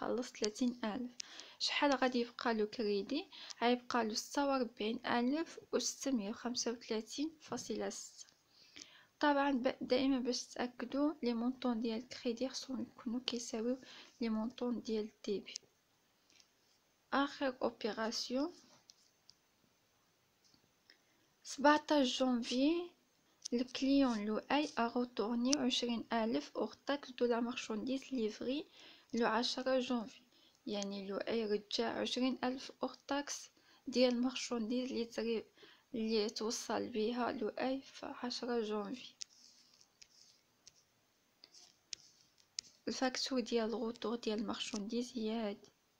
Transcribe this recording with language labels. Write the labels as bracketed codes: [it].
[ar] خلص 30,000 شحال غادي يبقى له كريدي؟ غيبقى له 46,635.6. طبعا دائما باش تاكدوا لي مونطون ديال الكريدي خصهم يكونوا كيساويو لي مونطون ديال الديبي. اخر اوبيراسيون 17 جانفي الكليون لؤي [fr] a retourné 20,000 hors taxe de la marchandise livrée le 10 [ar] جانفي. يعني لؤي رجع 20,000 hors taxe ديال المارشانديز اللي توصل بها لؤي في 10 جانفي. الفاكتور ديال الغوتور ديال المارشانديز هي هادي.